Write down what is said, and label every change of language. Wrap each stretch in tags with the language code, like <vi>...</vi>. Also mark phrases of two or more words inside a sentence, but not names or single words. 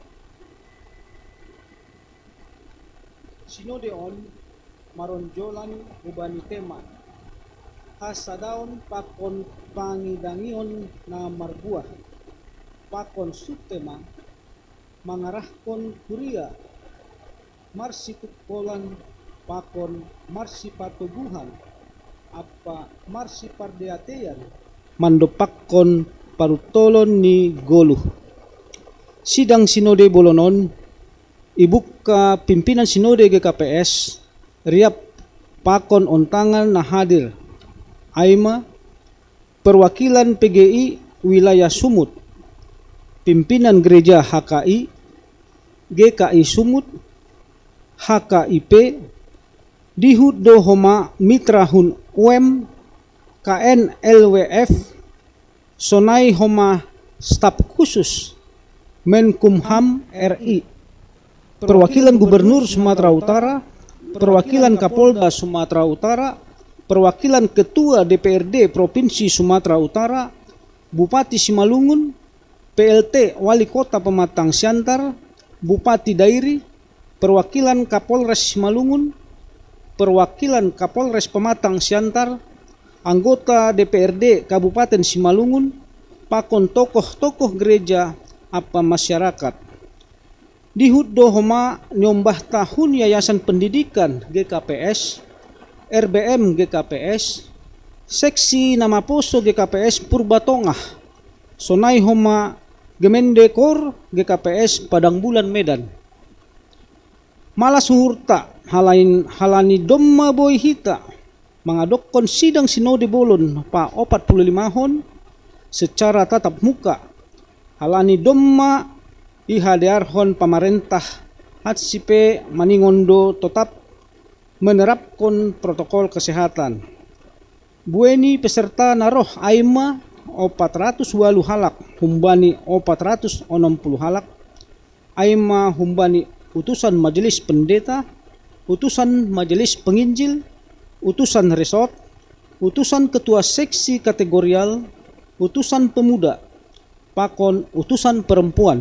<bts>Sinode on maronjolan ubani tema hasadaon pakon pangidangion na marbuah pakon subtema mangarahkon kuria marsitukolan pakon marsipatubuhan apa marsipardeatean mandopakon parutolon ni goluh. Sidang Sinode Bolonon ibuka pimpinan Sinode GKPS riap pakon ontangan na hadir Aima</bts> <id>perwakilan PGI wilayah Sumut, pimpinan gereja HKI, GKI Sumut,</id> <bts>HKIP, Dihud Dohoma Mitrahun UM, KN LWF, Sonai Homa Staf Khusus Menkumham RI,</bts> <id>perwakilan Gubernur Sumatera Utara, perwakilan Kapolda Sumatera Utara, perwakilan Ketua DPRD Provinsi Sumatera Utara, Bupati Simalungun, PLT Wali Kota Pematang Siantar, Bupati Dairi, perwakilan Kapolres Simalungun, perwakilan Kapolres Pematang Siantar, anggota DPRD Kabupaten Simalungun, pakon tokoh-tokoh gereja apa masyarakat.</id> <bts>Dihud Dohoma nyombah tahun Yayasan Pendidikan GKPS, RBM GKPS, Seksi Nama Poso GKPS Purbatongah, Sonai Homa Gemendekor GKPS Padang Bulan Medan. Malas hurta halani domma boy hita mengadokkan sidang Sinode Bolon Pa 45 hon</bts> <id>secara tatap muka.</id> <bts>Halani domma ihadiarhon pamarentah hatsipe maningondo</bts> <id>tetap menerapkan protokol kesehatan.</id> <bts>bueni peserta naroh aima 408 halak humbani 460 halak.</bts> <id>Aima humbani utusan majelis pendeta, utusan majelis penginjil, utusan resort, utusan ketua seksi kategorial, utusan pemuda, pakon utusan perempuan.</id>